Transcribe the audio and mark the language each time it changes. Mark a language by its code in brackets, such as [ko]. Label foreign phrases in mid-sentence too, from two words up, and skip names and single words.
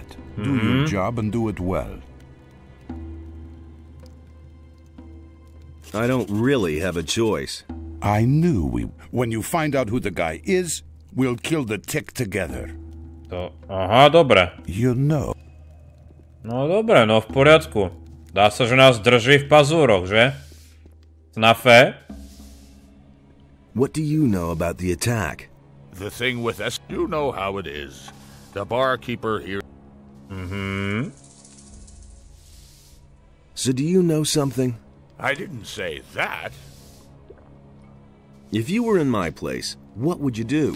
[en] Do your job and do it well. I don't really have a choice. I knew we... When you find out who the guy is, we'll kill the tick together. [sk] Aha, dobre. [en] You know. [sk] No dobre, no v poriadku. Dá sa, že nás drží v pazúroch, že? Snafe? [en] What do you know about the attack? The thing with us, you know how it is. The barkeeper here... So do you know something? I didn't say that. If you were in my place, what would you do?